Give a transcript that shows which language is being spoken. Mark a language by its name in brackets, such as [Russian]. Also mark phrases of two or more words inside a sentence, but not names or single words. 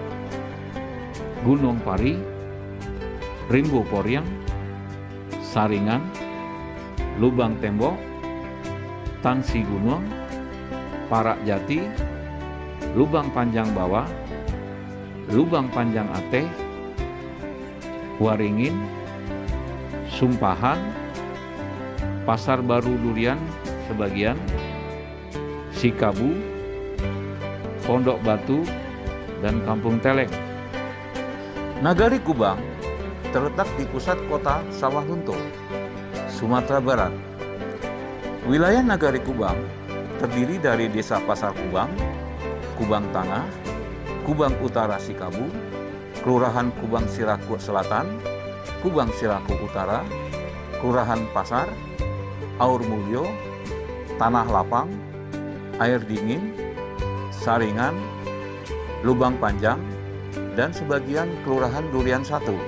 [Indonesian] Gunung Pari, Rimbo Poryang, Saringan, Lubang Tembok, Tangsi Gunung, Parak Jati, Lubang Panjang Bawah, Lubang Panjang Ate, Waringin, Sumpahan, Pasar Baru Durian sebagian, Sikabu, Pondok Batu, dan Kampung Telek. Nagari Kubang terletak di pusat kota Sawah Lunto, Sumatera Barat. Wilayah Nagari Kubang terdiri dari Desa Pasar Kubang, Kubang Tengah, Kubang Utara Sikabu, Kelurahan Kubang Siraku Selatan, Kubang Siraku Utara, Kelurahan Pasar, Aur Mulyo, Tanah Lapang, Air Dingin, Saringan, Lubang Panjang, dan sebagian Kelurahan Durian 1.